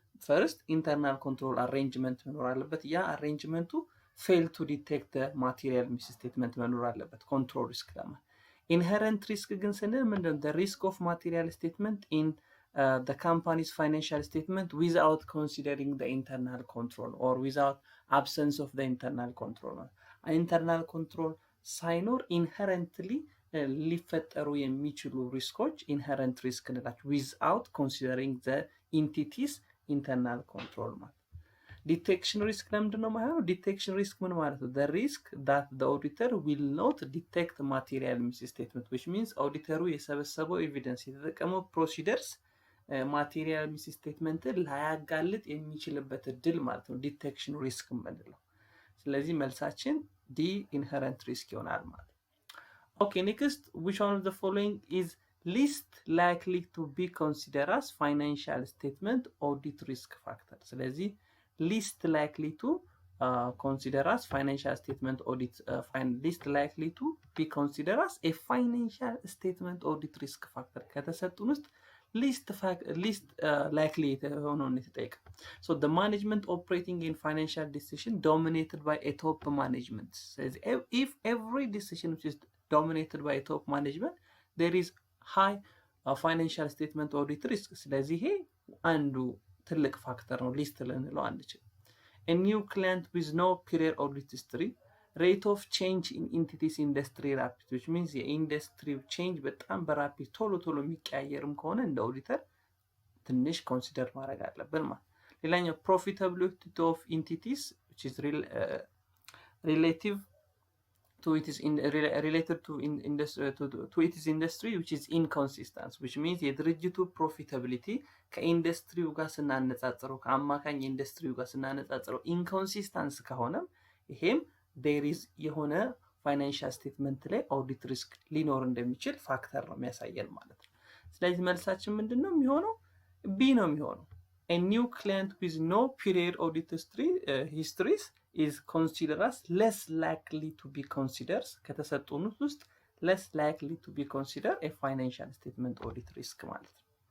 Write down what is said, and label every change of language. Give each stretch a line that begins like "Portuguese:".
Amharic: ፈርስት ኢንተርናል ኮንትሮል አሬንጅመንት መኖር አለበት። ያ አሬንጅመንቱ ፌል ቱ ዲቴክት ማቴሪያል ሚስስቴትመንት መኖር አለበት ኮንትሮል ሪስክ ለማለት። ኢንሄረንት ሪስክ ግን ስንል ምንድን ነው?
English: the risk of material statement in the company's financial statement without considering the internal control or without absence of the internal control.
Amharic: internal control ሳይኖር inherently ሊፈጠሩ የሚችሉ ሪስኮች inherent risk እንላቸው
English: without considering the entities internal control
Amharic: ማለት። ዲቴክሽን ሪስክ ለምንድን ነው ማለት ነው? ዲቴክሽን ሪስክ ምን ማለት ነው?
English: the risk that the auditor will not detect material misstatement, which
Amharic: means ኦዲተሩ የሰበሰበው ኤቪደንስ የተጠቀመው ፕሮሲደርስ ማቴሪያል ሚስስቴትመንትን ላያጋልጥ የሚችልበት እድል ማለት ነው ዲቴክሽን ሪስክ የምንለው። ስለዚህ መልሳችን ዲ ኢንሄረንት ሪስክ ይሆናል ማለት ነው። ኦኬ ኔክስት
English: which one of the following is least likely to be considered as financial statement audit risk factor?
Amharic: ስለዚህ
English: least likely to consider as financial statement audit least likely to be considered as a financial statement audit risk factor
Amharic: ከተሰጡን ውስጥ least likely ሆኖ ነው የተጠየቀው።
English: so the management operating in financial decision dominated by a top management says if every decision which is dominated by a top management there is high financial statement audit risk.
Amharic: ስለዚህ ይሄ አንዱ ትልቅ ፋክተር ነው ሊስት ልንለው አንችልም።
English: a new client with no prior audit history, rate of change in entities industry rapid, which means the industry
Amharic: change በጣም በራፒድ ቶሎ የሚቀያየርም ከሆነ እንደ ኦዲተር ትንሽ ኮንሲደር ማድረግ አለብን ማለት። ሌላኛው profitability of entities which is relative to it is related to its industry which is inconsistent, which means የድርጅቱ profitability ከኢንዱስትሪው ጋር ስናነጻጽረው ከአማካኝ ኢንዱስትሪው ጋር ስናነጻጽረው ኢንኮንሲስተንስ ከሆነም ይሄም there is የሆነ ፋይናንሻል ስቴትመንት ላይ ኦዲት ሪስክ ሊኖር እንደሚችል ፋክተር ነው የሚያሳየን ማለት ነው። ስለዚህ መልሳችን ምንድነው የሚሆነው? ቢ ነው የሚሆነው።
English: a new client with no prior audit histories is considered as less likely to be considered
Amharic: ከተሰጡት ውስጥ
English: less likely to be considered a financial statement audit risk
Amharic: ማለት ነው።